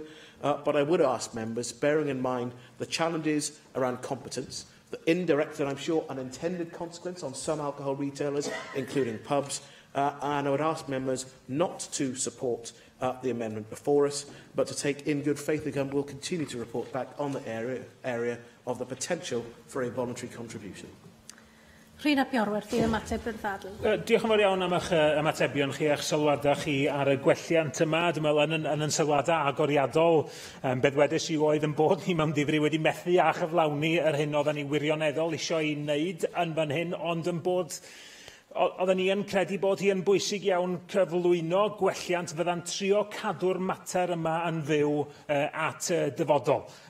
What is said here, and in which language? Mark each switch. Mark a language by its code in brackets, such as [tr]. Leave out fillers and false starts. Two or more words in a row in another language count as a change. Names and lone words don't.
[en] But I would ask members, bearing in mind the challenges around competence, the indirect and I'm sure unintended consequence on some alcohol retailers, including pubs, and I would ask members not to support the amendment before us, but to take in good faith the Government will continue to report back on the area of the potential for a voluntary contribution. [cy] Rhun ap Iorwerth, i ymateb i'r ddadl. Diolch yn fawr iawn am eich ymatebion chi a'ch sylwadau chi ar y gwelliant yma. Dwi'n meddwl yn sylwadau agoriadol, beth wedys i oedd yn bod ni mewn difri wedi methu a chyflawni yr hyn oedden ni wirioneddol eisiau ei wneud yn fan hyn, ond yn bod oedden ni yn credu bod hi yn bwysig iawn cyflwyno gwelliant fydda'n trio cadw'r mater yma yn fyw at dyfodol.